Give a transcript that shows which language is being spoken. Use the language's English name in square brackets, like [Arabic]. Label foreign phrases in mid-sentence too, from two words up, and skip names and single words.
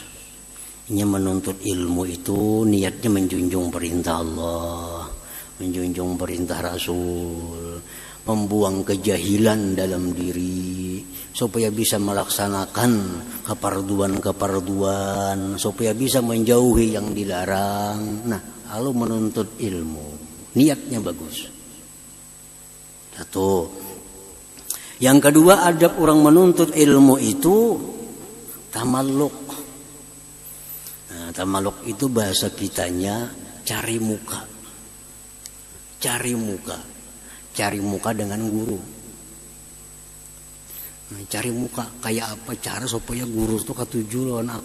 [Indonesian] Ini menuntut ilmu itu niatnya menjunjung perintah Allah, menjunjung perintah Rasul, membuang kejahilan dalam diri supaya bisa melaksanakan keparduan, supaya bisa menjauhi yang dilarang. Nah, lalu menuntut ilmu, niatnya bagus. Satu. Yang kedua, adab orang menuntut ilmu itu tamalluk. Nah, tamalluk itu bahasa kitanya cari muka. Cari muka. Cari muka dengan guru. Nah, cari muka kayak apa cara supaya guru itu ketujuh lawan aku.